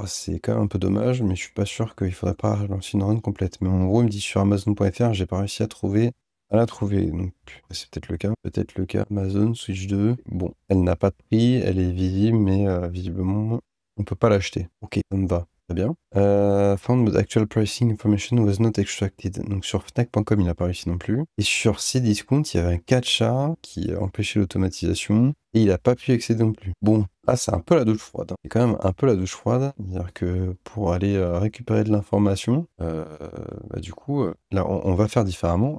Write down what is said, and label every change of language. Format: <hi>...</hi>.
<fr>C'est quand même un peu dommage, mais je suis pas sûr qu'il faudrait pas lancer une run complète. Mais en gros, il me dit sur Amazon.fr, j'ai pas réussi à la trouver, donc c'est peut-être le cas. Peut-être le cas Amazon Switch 2. Bon, elle n'a pas de prix, elle est visible, mais visiblement, on peut pas l'acheter. Ok, ça me va. Très bien.</fr> <en>Found but actual pricing information was not extracted.</en> <fr>Donc sur Fnac.com, il n'a pas réussi non plus. Et sur Cdiscount, il y avait un catch-a qui empêchait l'automatisation et il n'a pas pu accéder non plus. Bon, là, c'est un peu la douche froide. C'est quand même un peu la douche froide. C'est-à-dire que pour aller récupérer de l'information, du coup, là, on va faire différemment.</fr>